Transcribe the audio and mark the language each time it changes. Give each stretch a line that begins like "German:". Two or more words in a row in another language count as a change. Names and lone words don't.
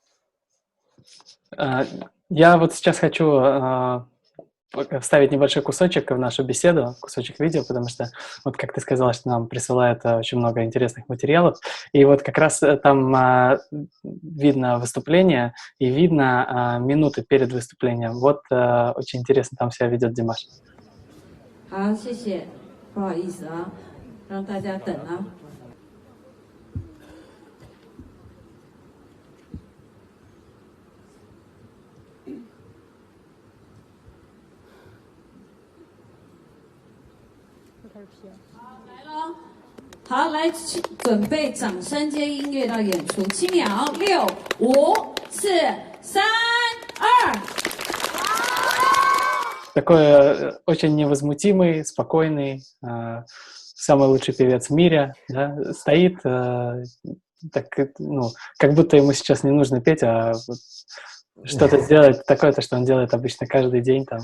Russian: Я вот сейчас хочу вставить небольшой кусочек в нашу беседу, кусочек видео, потому что, вот как ты сказала, что нам присылают очень много интересных материалов, и вот как раз там видно выступление и видно минуты перед выступлением. Вот очень интересно там себя ведет Димаш.
Chinese: 好，谢谢，不好意思啊，让大家等啊。好，来喽！好，来准备掌声接音乐到演出，7秒，6、5、4、3、2。
Russian: Такой очень невозмутимый, спокойный, самый лучший певец в мире, да, стоит, так, ну, как будто ему сейчас не нужно петь, а вот что-то сделать такое-то, что он делает обычно каждый день там.